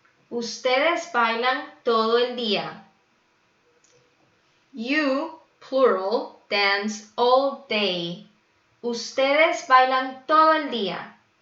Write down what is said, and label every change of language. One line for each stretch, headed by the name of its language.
Spanish: Ustedes bailan todo el día.
English: You, plural, dance all day.
Spanish: Ustedes bailan todo el día.